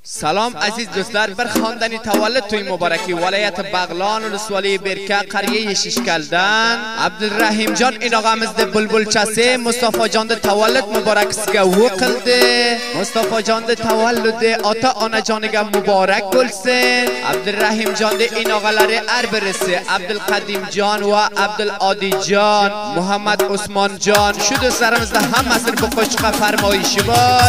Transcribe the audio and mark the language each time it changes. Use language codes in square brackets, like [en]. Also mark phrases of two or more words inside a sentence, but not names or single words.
[fa] سلام عزیز [uz] دوستlar، bir xonadani tavallud to'y muboraki viloyati Bag'lon [fa] ولسوالی برکه قریه ششکلدان [uz] عبدالرحیم این og'amizni bulbulchasi Mustafa jonning tavallud muborakasiga o'qildi. Mustafa jonning tavalludi ota onajoniga muborak bo'lsin. Abdulrahim jonning in og'alari har birisi Abdulqadim jon va Abdulodi jon, Muhammad Usmon jon, shu do'stlarimizda hammasini bu qo'shiqqa farmoyishi bor.